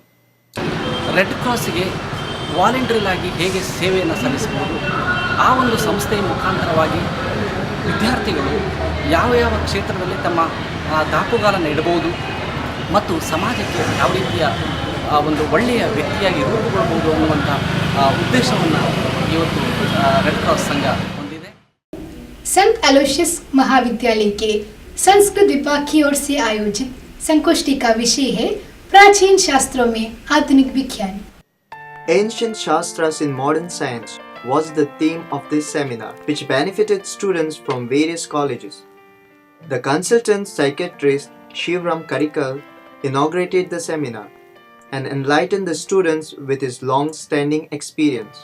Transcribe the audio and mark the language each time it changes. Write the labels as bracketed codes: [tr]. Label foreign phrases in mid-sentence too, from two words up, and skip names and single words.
[kn] ರೆಡ್ ಕ್ರಾಸ್ಗೆ ವಾಲಂಟಿಯರ್ ಆಗಿ ಹೇಗೆ ಸೇವೆಯನ್ನು ಸಲ್ಲಿಸಬಹುದು, ಆ ಒಂದು ಸಂಸ್ಥೆಯ ಮುಖಾಂತರವಾಗಿ ವಿದ್ಯಾರ್ಥಿಗಳು ಯಾವ ಯಾವ ಕ್ಷೇತ್ರದಲ್ಲಿ ತಮ್ಮ ದಾಪುಗಾಲನ್ನು ಇಡಬಹುದು ಮತ್ತು ಸಮಾಜಕ್ಕೆ ಯಾವ ರೀತಿಯ ಒಂದು ಒಳ್ಳೆಯ ವ್ಯಕ್ತಿಯಾಗಿ ರೂಪುಗೊಳ್ಬೋದು ಅನ್ನುವಂಥ ಉದ್ದೇಶವನ್ನು ಇವತ್ತು ರೆಡ್ ಕ್ರಾಸ್ ಸಂಘ ಹೊಂದಿದೆ. [hi] संत अलोयसियस महाविद्यालय के संस्कृत विभाग की ओर से आयोजित संगोष्ठी का विषय है प्राचीन शास्त्रों में आधुनिक विज्ञान. [en] Ancient Shastras in Modern Science was the theme of this seminar, which benefited students from various colleges. The consultant psychiatrist Shivram Karikal inaugurated the seminar and enlightened the students with his long-standing experience.